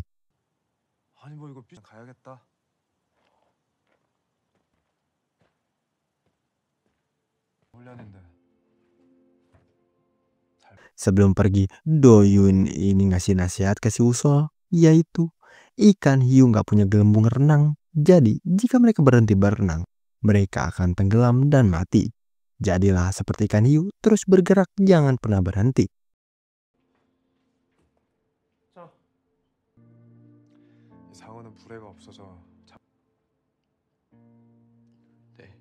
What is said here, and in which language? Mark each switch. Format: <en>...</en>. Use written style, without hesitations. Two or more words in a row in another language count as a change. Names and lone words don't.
<ko>아니 뭐 이거 가야겠다. 훈련인데.</ko> <id>Sebelum pergi, Doyun ini ngasih nasihat ke si Wusol, yaitu ikan hiu nggak punya gelembung renang. Jadi jika mereka berhenti berenang, mereka akan tenggelam dan mati. Jadilah seperti ikan hiu, terus bergerak, jangan pernah berhenti.</id> <ko>상어는 부레가 없어서 네.</ko>